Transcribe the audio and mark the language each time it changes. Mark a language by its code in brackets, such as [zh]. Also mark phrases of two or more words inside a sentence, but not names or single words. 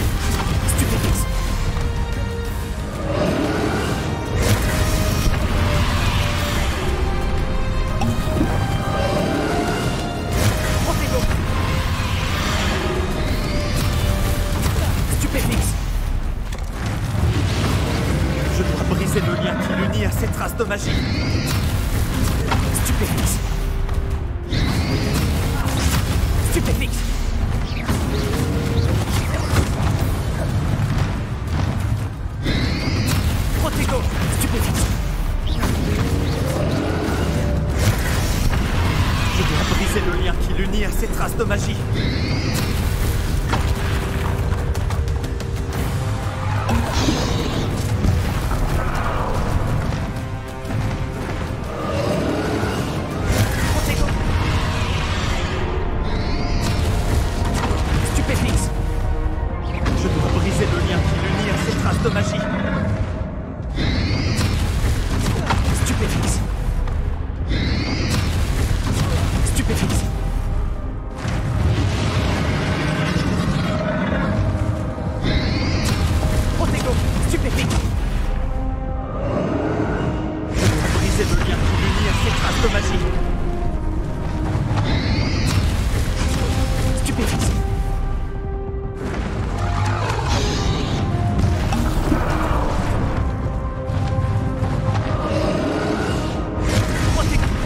[fr] Stupéfixe. Protego. Stupéfixe. Je dois briser le lien qui l'unit à ces traces de magie. Stupéfixe. Stupéfixe. Protego. Stupéfixe. Je dois briser le lien qui l'unit à ces traces de magie. Protego. Stupéfixe. Je dois briser le lien qui l'unit à ces traces de magie. Stupéfixe. Stupéfixe. Protego. Stupéfixe. Je dois briser le lien qui l'unit à ces traces de magie. Stupéfixe. Protego.